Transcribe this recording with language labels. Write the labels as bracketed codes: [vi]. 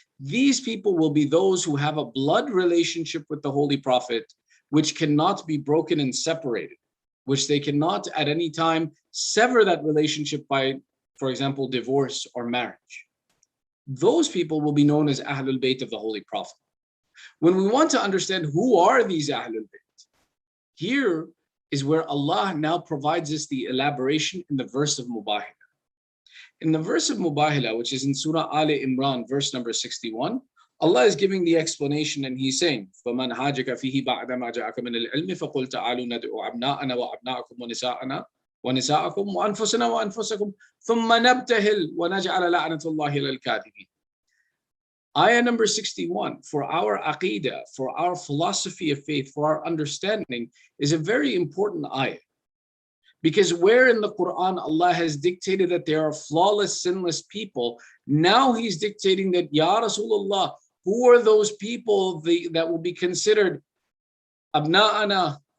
[en] These people will be those who have a blood relationship with the Holy Prophet, which cannot be broken and separated, which they cannot at any time sever that relationship by, for example, divorce or marriage. Those people will be known as Ahlul Bayt of the Holy Prophet. When we want to understand who are these Ahlul Bayt, here is where Allah now provides us the elaboration in the verse of Mubahila. In the verse of Mubahila, which is in Surah Ali Imran, verse number 61, Allah is giving the explanation and He's saying, [ar] فَمَنْ حَاجَكَ فِيهِ بَعْدَ مَا جَاءَكَ مِنَ الْعِلْمِ فَقُلْ تَعَالُوا نَدْعُوا أَبْنَاءَنَا وَأَبْنَاءَكُمْ وَنِسَاءَكُمْ وَأَنفُسَنَا وَأَنفُسَكُمْ ثُمَّ نَبْتَهِلْ وَنَجْعَلَ لَعْنَةَ اللَّهِ لِلْكَاذِبِينَ. [en] Ayah number 61, for our aqidah, for our philosophy of faith, for our understanding, is a very important ayah. Because where in the Quran Allah has dictated that there are flawless, sinless people, now He's dictating that, Ya Rasulullah, who are those people that will be considered abna'ana?